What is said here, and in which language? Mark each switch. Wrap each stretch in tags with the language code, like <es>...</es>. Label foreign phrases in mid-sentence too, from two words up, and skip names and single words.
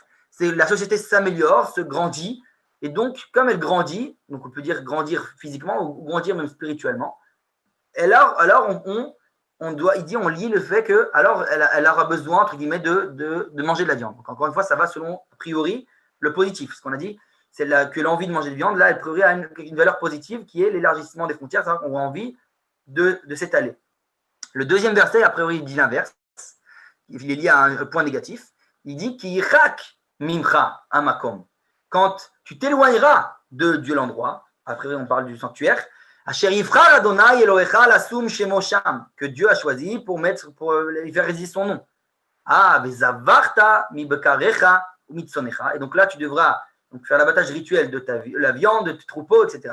<fr>La société s'améliore, se grandit, et donc, comme elle grandit, donc on peut dire grandir physiquement ou grandir même spirituellement, alors on lie le fait que alors elle aura besoin, entre guillemets, de manger de la viande. Donc encore une fois, ça va selon, a priori, le positif. Ce qu'on a dit, c'est que l'envie de manger de viande, là, elle priori a une valeur positive qui est l'élargissement des frontières, c'est-à-dire qu'on a envie de s'étaler. Le deuxième verset, a priori, il dit l'inverse. Il est lié à un point négatif. Il dit</fr> <he>כי ירחק ממך המקום.</he> <fr>Quand tu t'éloigneras de Dieu l'endroit, a priori on parle du sanctuaire, que Dieu a choisi pour y faire résister son nom. Et donc là, tu devras faire l'abattage rituel de la viande, de tes troupeaux, etc.</fr>